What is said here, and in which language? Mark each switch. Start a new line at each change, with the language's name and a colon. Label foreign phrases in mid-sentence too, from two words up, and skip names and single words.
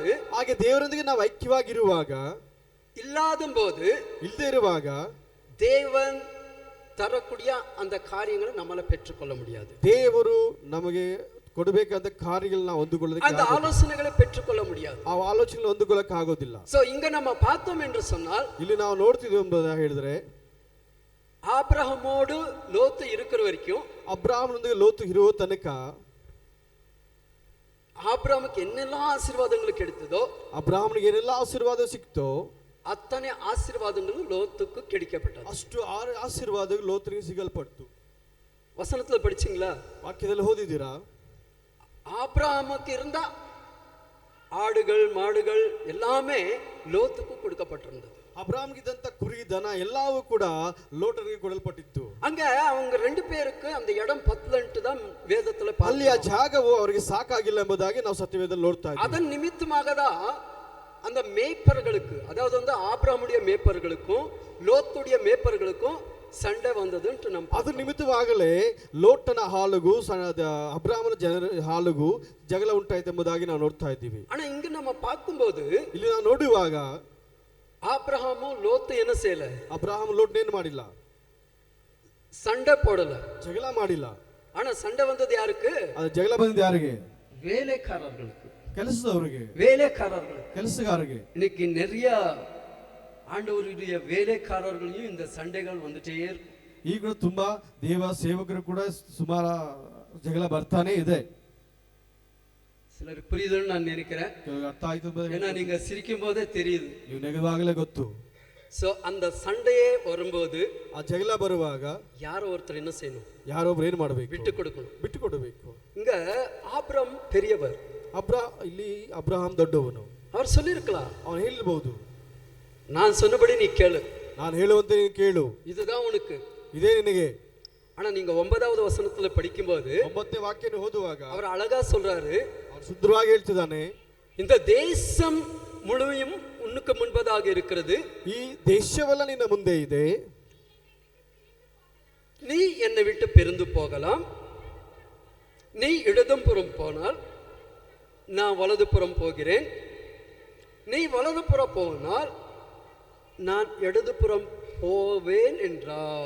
Kannada: ಹಾಗೆ ದೇವರೊಂದಿಗೆ ನಾವು ಐಕ್ಯವಾಗಿರುವಾಗ, ಇಲ್ಲದೆ ಇರುವಾಗ
Tamil: தேவன் தரக்கூடிய அந்த காரியங்களை நம்மால பெற்றுக்கொள்ள முடியாது.
Kannada: ದೇವರು ನಮಗೆ ಕೊಡಬೇಕಾದ ಕಾರ್ಯಗಳನ್ನ ನಾವು ಹೊಂದಿಕೊಳ್ಳೋದಕ್ಕೆ,
Tamil: அந்த ஆலோசனைகளை பெற்றுக்கொள்ள முடியாது.
Kannada: ಆ ಆಲೋಚನೆ ಹೊಂದಿಕೊಳ್ಳಕ್ಕೆ ಆಗೋದಿಲ್ಲ.
Tamil: சோ இங்க நம்ம பார்த்தோம் என்று சொன்னால்,
Kannada: ಇಲ್ಲಿ ನಾವು ನೋಡ್ತಿದ್ವಿ ಎಂಬುದಾಗಿ ಹೇಳಿದ್ರೆ,
Tamil: ஆபிரகாமோடு லோத்து இருக்கிற வரைக்கும்,
Kannada: ಅಬ್ರಾಹ್ಮನೊಂದಿಗೆ ಲೋತು ಇರುವ ತನಕ
Tamil: ஆபிரகாமுக்கு என்னெல்லாம் ஆசீர்வாதங்கள் கிடைத்ததோ,
Kannada: ಅಬ್ರಾಹ್ಮನಿಗೆ ಏನೆಲ್ಲ ಆಶೀರ್ವಾದ ಸಿಕ್ತೋ,
Tamil: அத்தனை ஆசீர்வாதங்கள் ಲೋத்துக்கு கிடைக்கப்பட்டது.
Kannada: ಅಷ್ಟು ಆಶೀರ್ವಾದಗಳು ಲೋತನಿಗೆ ಸಿಗಲ್ಪಟ್ಟು.
Tamil: வசனத்துல படிச்சீங்களா?
Kannada: ವಾಕ್ಯದಲ್ಲಿ ಓದಿದ್ದೀರಾ?
Tamil: ஆபிரகாமுக்கு இருந்த ஆடுகள் மாடுகள் எல்லாமே லோத்துக்கு கொடுக்கப்பட்டிருந்தது.
Kannada: ಅಬ್ರಾಹ್ಮಗಿದ್ದಂತ ಕುರಿ ದನ ಎಲ್ಲವೂ ಕೂಡ ಲೋಟನಿಗೆ ಕೊಡಲ್ಪಟ್ಟಿತ್ತು.
Tamil: அங்க அவங்க ரெண்டு பேருக்கு அந்த இடம் பத்தலன்ட்டு தான் வேதத்துல
Kannada: ಅಲ್ಲಿ ಆ ಜಾಗವು ಅವರಿಗೆ ಸಾಕಾಗಿಲ್ಲ ಎಂಬುದಾಗಿ ನಾವು ಸತ್ಯವೇದದಲ್ಲಿ ನೋಡ್ತಾ ಇದ್ದೀವಿ.
Tamil: அதன் நிமித்தமாக தான் அந்த மேய்ப்பர்களுக்கு, அதாவது வந்து ஆபிரகாமுடைய மேய்ப்பர்களுக்கும் லோத்துடைய மேய்ப்பர்களுக்கும் சண்டை வந்ததுன்னு நம்ம
Kannada: ಅದ್ರ ನಿಮಿತ್ತವಾಗಲೇ ಲೋಟನ ಹಾಲುಗೂ ಅಬ್ರಾಹ್ಮನ ಜನರ ಹಾಲುಗೂ ಜಗಳ ಉಂಟಾಯ್ತು ಎಂಬುದಾಗಿ ನಾವು ನೋಡ್ತಾ ಇದ್ದೀವಿ.
Tamil: ஆனா இங்க நம்ம பார்க்கும்போது
Kannada: ಇಲ್ಲಿ ನಾವು ನೋಡುವಾಗ
Tamil: ஆபிரகாமும் லோத்து என்ன செய்யல?
Kannada: ಅಬ್ರಾಹಂ ಲೋಟನೇನು ಮಾಡಿಲ್ಲ,
Tamil: சண்டை போடல,
Kannada: ಜಗಳ ಮಾಡಿಲ್ಲ.
Tamil: ஆனா சண்டை வந்தது யாருக்கு?
Kannada: ಅದು ಜಗಳ ಬಂದಿದ್ದು ಯಾರಿಗೆ?
Tamil: வேலைக்காரர்களுக்கு,
Kannada: ಕೆಲಸದವರಿಗೆ,
Tamil: வேலைக்காரர்களுக்கு,
Kannada: ಕೆಲಸಗಾರರಿಗೆ.
Tamil: இன்னைக்கு நிறைய ஆண்டவருடைய வேலைக்காரர்களையும் இந்த சண்டைகள் வந்துட்டே இருக்கும்.
Kannada: ಈಗ ತುಂಬಾ ದೇವ ಸೇವಕರು ಕೂಡ ಸುಮಾರು ಜಗಳ ಬರ್ತಾನೆ ಇದೆ.
Tamil: சிலருக்கு புரியுதுன்னு நான் நினைக்கிறேன்.
Kannada: ಅರ್ಥ ಆಯ್ತು,
Tamil: ஏன்னா நீங்க சிரிக்கும் போதே தெரியுது.
Kannada: ನೀವು ನಗವಾಗಲೇ ಗೊತ್ತು.
Tamil: சோ அந்த சண்டையே வரும்போது
Kannada: ಆ ಜಗಳ ಬರುವಾಗ
Tamil: யாரோ ஒருத்தர் என்ன செய்யணும்?
Kannada: ಯಾರೊಬ್ರು ಏನು ಮಾಡಬೇಕು?
Tamil: விட்டு கொடுக்கணும்.
Kannada: ಬಿಟ್ಟು ಕೊಡಬೇಕು.
Tamil: இங்க ஆபிரகாம் பெரியவர்,
Kannada: ಇಲ್ಲಿ ಅಬ್ರಹಾಂ ದೊಡ್ಡವನು.
Tamil: அவர் சொல்லியிருக்கலாம்,
Kannada: ಅವನು ಹೇಳಬಹುದು,
Tamil: நான் சொன்னபடி நீ ಕೇಳು,
Kannada: ನಾನು ಹೇಳುವಂತೆ ನೀನು ಕೇಳು,
Tamil: இதுதான் உனக்கு,
Kannada: ಇದೇ ನಿನಗೆ.
Tamil: ஆனா நீங்க 9வது வசனத்துல படிக்கும்போது
Kannada: 9ನೇ ವಾಕ್ಯನ ಓದುವಾಗ
Tamil: அவர் அழகா சொல்றாரு,
Kannada: ಅವನು ಸುಂದರವಾಗಿ ಹೇಳ್ತಿದ್ದಾನೆ,
Tamil: இந்த தேசம் முழுமையும் உன்னுக்கு முன்பதாக இருக்கிறது,
Kannada: ಈ ದೇಶವೆಲ್ಲ ನಿನ್ನ ಮುಂದೆ ಇದೆ,
Tamil: நீ என்னை விட்டு பிரிந்து போகலாம், நீ இடதுபுறம் போனால் நான் வலதுபுறம் போகிறேன், நீ வலதுபுறம் போனால் நான் இடதுபுறம் போவேன் என்றார்.